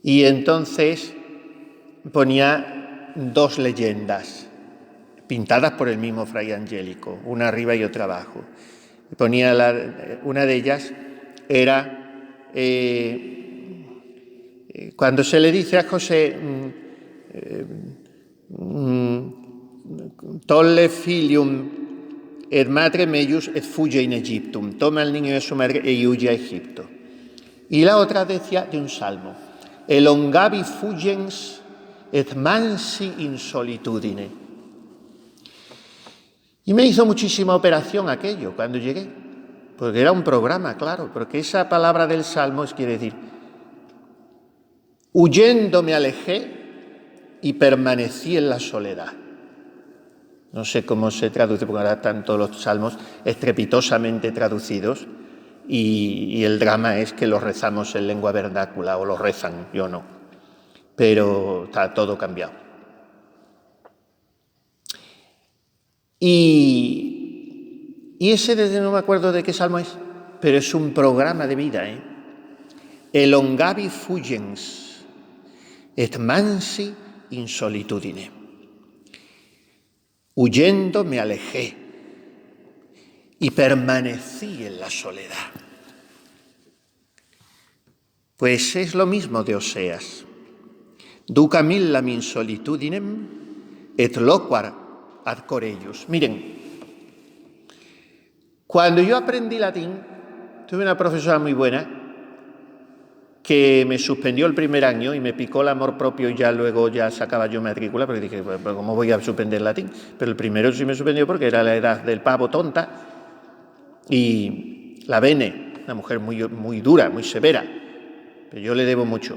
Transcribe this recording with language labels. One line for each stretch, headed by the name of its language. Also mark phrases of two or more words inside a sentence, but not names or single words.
Spanish: Y entonces ponía dos leyendas pintadas por el mismo Fray Angélico, una arriba y otra abajo. Ponía una de ellas era cuando se le dice a José
Latin: tolle filium et madre meius et fuge in Egyptum,
Spanish: toma al niño de su madre y huye a Egipto. Y la otra decía de un salmo,
Latin: elongavi fugens et mansi in solitudine.
Spanish: Y me hizo muchísima operación aquello cuando llegué, porque era un programa, claro, porque esa palabra del salmo quiere decir, huyendo me alejé y permanecí en la soledad. No sé cómo se traduce, porque ahora están todos los salmos estrepitosamente traducidos y el drama es que los rezamos en lengua vernácula, o los rezan, yo no. Pero está todo cambiado. Y ese no me acuerdo de qué salmo es, pero es un programa de vida,
Latin: Elongavi fugens et mansi in solitudine.
Spanish: Huyendo me alejé y permanecí en la soledad. Pues es lo mismo de Oseas.
Latin: Duca millam in solitudinem et loquar ad corellos.
Spanish: Miren, cuando yo aprendí latín, tuve una profesora muy buena que me suspendió el primer año y me picó el amor propio y ya luego ya sacaba yo matrícula, porque dije, pues, ¿cómo voy a suspender latín? Pero el primero sí me suspendió porque era la edad del pavo tonta y la Bene, una mujer muy dura, muy severa, pero yo le debo mucho.